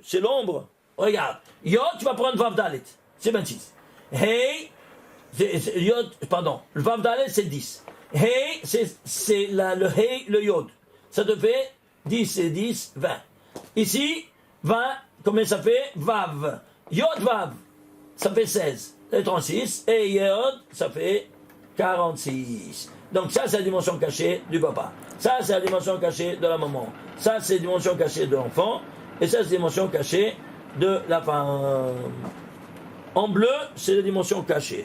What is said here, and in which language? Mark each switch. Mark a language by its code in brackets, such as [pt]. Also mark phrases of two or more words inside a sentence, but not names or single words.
[fr] C'est l'ombre. Regarde. Yod, tu vas prendre Vav Dalet. C'est 26. Hey, Yod, pardon. Le Vav Dalet, c'est 10. Hey, c'est le Hey, le Yod. Ça te fait 10 et 10, 20. Ici, 20, combien ça fait? Vav. Yod, Vav, ça fait 16. C'est 36. Et Yod, ça fait 46. Donc ça, c'est la dimension cachée du papa. Ça, c'est la dimension cachée de la maman. Ça, c'est la dimension cachée de l'enfant. Et ça, c'est la dimension cachée de la femme. En bleu, c'est la dimension cachée.